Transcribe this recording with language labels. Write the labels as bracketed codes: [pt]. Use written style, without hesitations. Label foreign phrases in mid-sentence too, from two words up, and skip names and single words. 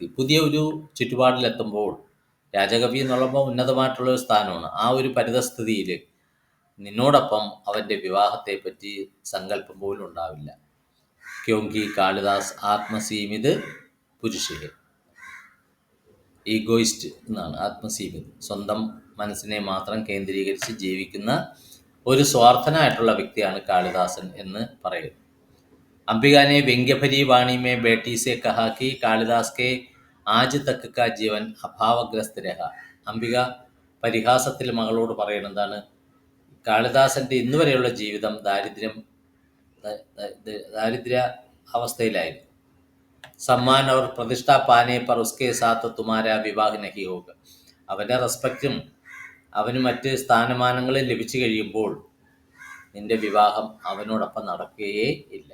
[ml] പുതിയ ഒരു ചുറ്റുപാടിലെത്തുമ്പോൾ, രാജകവി എന്നുള്ളപ്പോൾ ഉന്നതമായിട്ടുള്ളൊരു സ്ഥാനമാണ്, ആ ഒരു പരിതസ്ഥിതിയിൽ നിന്നോടൊപ്പം അവൻ്റെ വിവാഹത്തെ പറ്റി സങ്കല്പം പോലും ഉണ്ടാവില്ല. [hi] क्योंकि कालिदास आत्मसीमित पुरुष थे. [ml] ഈഗോയിസ്റ്റ് എന്നാണ് ആത്മസീമിത്. സ്വന്തം മനസ്സിനെ മാത്രം കേന്ദ്രീകരിച്ച് ജീവിക്കുന്ന ഒരു സ്വാർത്ഥനായിട്ടുള്ള വ്യക്തിയാണ് കാളിദാസൻ എന്ന് പറയുന്നു. [hi] अंबिका ने व्यंग्यभरी वाणी में बेटी से कहा कि कालिदास के आज तक का जीवन अभावग्रस्त रहा. [ml] അംബിക പരിഹാസത്തിൽ മകളോട് പറയുന്നതാണ്, കാളിദാസൻ്റെ ഇന്ന് വരെയുള്ള ജീവിതം ദാരിദ്ര്യ അവസ്ഥയിലായിരുന്നു. [hi] सम्मान और प्रतिष्ठा पाने पर उसके साथ तुम्हारा विवाह नहीं होगा. [ml] അവൻ്റെ റെസ്പെക്റ്റും അവന് മറ്റ് സ്ഥാനമാനങ്ങളും ലഭിച്ചു കഴിയുമ്പോൾ നിന്റെ വിവാഹം അവനോടൊപ്പം നടക്കുകയേ ഇല്ല.